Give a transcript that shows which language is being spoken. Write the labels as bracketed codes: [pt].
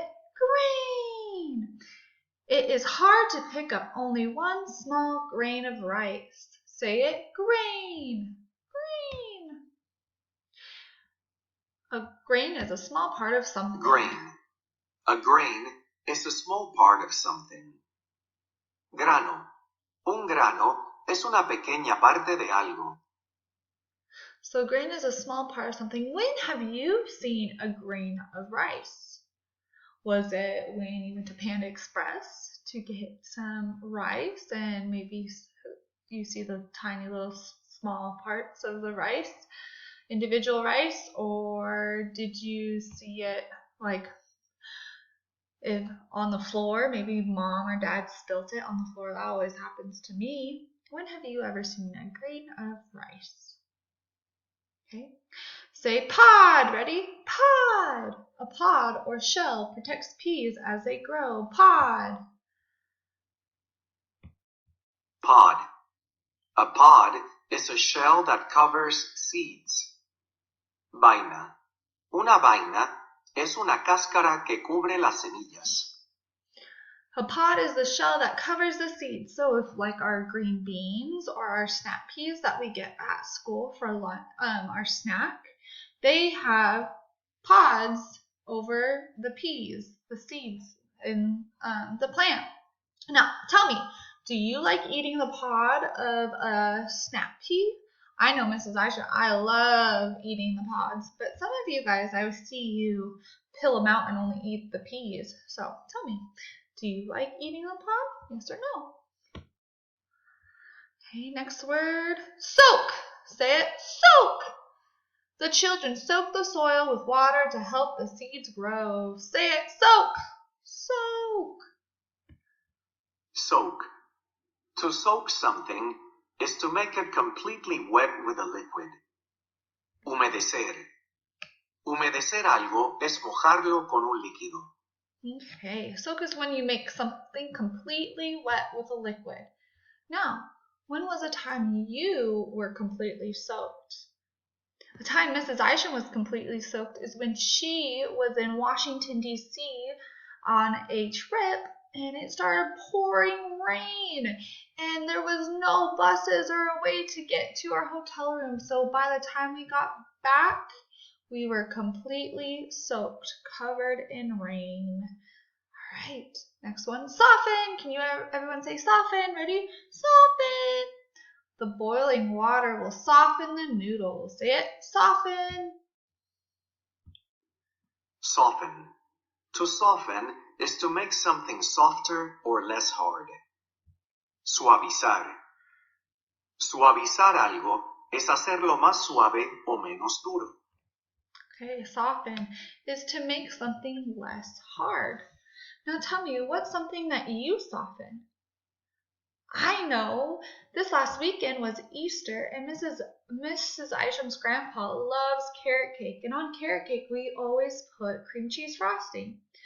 [en] Grain. It is hard to pick up only one small grain of rice. Say it. Grain. Grain. A grain is a small part of something. Grain. A grain is a small part of something. [es] Grano. Un grano es una pequeña parte de algo. [en] So grain is a small part of something. When have you seen a grain of rice? Was it when you went to Panda Express to get some rice and maybe you see the tiny little small parts of the rice, individual rice, or did you see it like if on the floor, maybe mom or dad spilt it on the floor? That always happens to me. When have you ever seen a grain of rice? Okay. Say pod. Ready? Pod. A pod or shell protects peas as they grow. Pod. Pod. A pod is a shell that covers seeds. [es] Vaina. Una vaina es una cáscara que cubre las semillas. [en] A pod is the shell that covers the seeds. So if like our green beans or our snap peas that we get at school for our snack, they have pods over the peas, the seeds in the plant. Now, tell me, do you like eating the pod of a snap pea? I know, Mrs. Aisha, I love eating the pods, but some of you guys, I see you peel them out and only eat the peas. So tell me, do you like eating the pod? Yes or no? Okay, next word, soak. Say it, soak. The children soak the soil with water to help the seeds grow. Say it, soak. Soak. Soak. To soak something is to make it completely wet with a liquid. [es] Humedecer. Humedecer algo es mojarlo con un líquido. [en] Okay, soak is when you make something completely wet with a liquid. Now, when was a time you were completely soaked? The time Mrs. Isham was completely soaked is when she was in Washington, D.C. on a trip, and it started pouring rain, and there was no buses or a way to get to our hotel room. So by the time we got back, we were completely soaked, covered in rain. All right, next one, soften. Can you everyone say soften? Ready? Soften. The boiling water will soften the noodles. Say it, soften. Soften. To soften is to make something softer or less hard. [es] Suavizar. Suavizar algo es hacerlo más suave o menos duro. [en] Okay, soften is to make something less hard. Now tell me, what's something that you soften? I know. This last weekend was Easter, and Mrs. Isham's grandpa loves carrot cake, and on carrot cake we always put cream cheese frosting.